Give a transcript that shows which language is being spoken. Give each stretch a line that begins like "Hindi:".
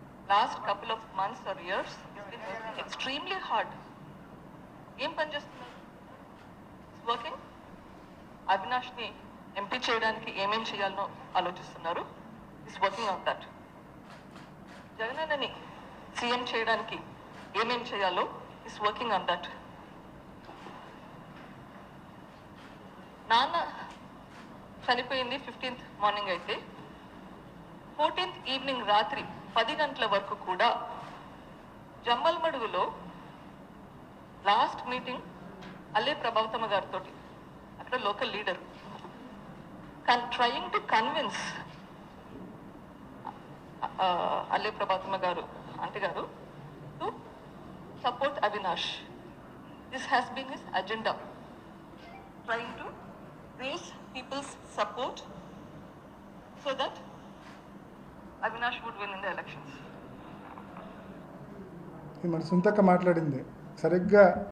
English: Last couple of months or years he's been working extremely hard.
Telugu: ఏం పని చేస్తున్నారు?
English: Working.
Telugu: అవినాష్ని MP చేయడానికి ఏమేం చేయాలనో ఆలోచిస్తున్నారు.
English: Is working on that.
Telugu: జగనన్నని CM చేయడానికి ఏమేం చేయాలో
English: Is working on that.
Telugu: నాన్న చనిపోయింది 15th మార్నింగ్ అయితే 14th ఈవినింగ్ రాత్రి 10 గంటల వరకు కూడా జమ్మల్మడుగులో లాస్ట్ మీటింగ్ అల్లే ప్రభావతమ్మ గారితో, అక్కడ local leader,
English: trying to convince
Telugu: అల్లే ప్రభావతమ్మ గారు ఆంటీ గారు to support Avinash.
English: This has been his agenda, trying to raise people's support so that Avinash would win in the elections.
Telugu: ఇది మన సుంతక్క మాట్లాడింది సరిగ్గా